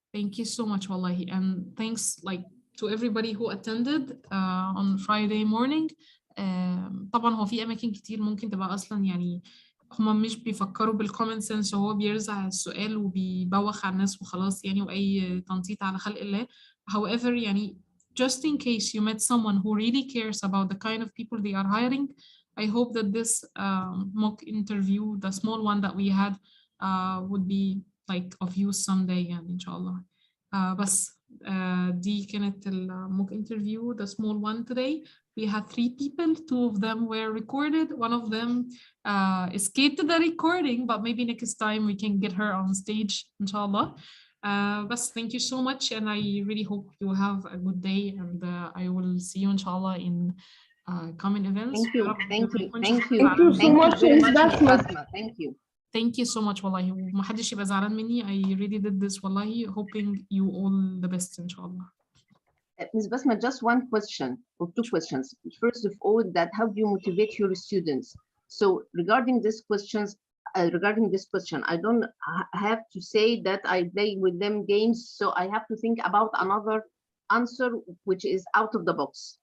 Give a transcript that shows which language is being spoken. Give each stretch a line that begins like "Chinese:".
English: Thank you so much, wallahi, and thanks like to everybody who attended on Friday morning.
Arabic: طبعا هو في أماكن كتير ممكن تبقى أصلا يعني هما مش بيفكروا بالcommon sense، وهو بيرزع السؤال وبيبوخ على الناس وخلاص يعني، وأي تنطيط على خلق الله.
English: However يعني just in case you met someone who really cares about the kind of people they are hiring, I hope that this mock interview, the small one that we had, would be like of use someday يعني إن شاء الله.
Arabic: بس دي كانت الموك
English: interview, the small one today. We had 3 people, 2 of them were recorded, one of them escaped the recording, but maybe next time we can get her on stage إن شاء الله. But thank you so much, and I really hope you have a good day, and I will see you إن شاء الله in coming events. Thank you. Thank you. Thank you so much, Basma. Thank you. Thank you so much
Arabic: والله، وما حدش يبقى زعلان مني.
English: I really did this والله hoping you all the best إن شاء الله. Ms. Basma, just one question or 2 questions. First of all, that how do you motivate your students? So regarding this question, I don't have to say that I play with them games, so I have to think about another answer which is out of the box.